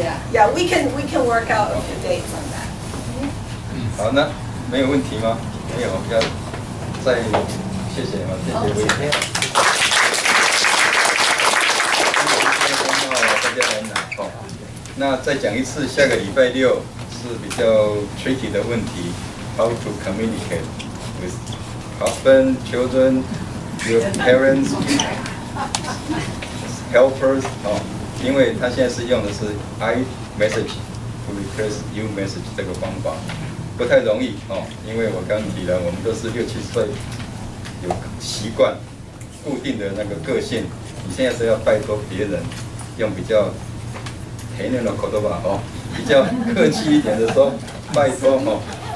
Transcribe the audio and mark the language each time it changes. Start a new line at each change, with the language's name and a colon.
English: Yeah, we can work out a few dates on that.
Chinese: 好，那没有问题吗？没有，要再谢谢啊，谢谢薇薇。大家来拿哦。那再讲一次，下个礼拜六是比较 tricky 的问题 ， how to communicate with husband, children, your parents, helpers 哦。因为他现在是用的是 I message to replace you message 这个方法，不太容易哦。因为我刚提了，我们都是6、7岁，有习惯固定的那个个性。你现在是要拜托别人，用比较平静的口头吧哦，比较客气一点的说，拜托哦。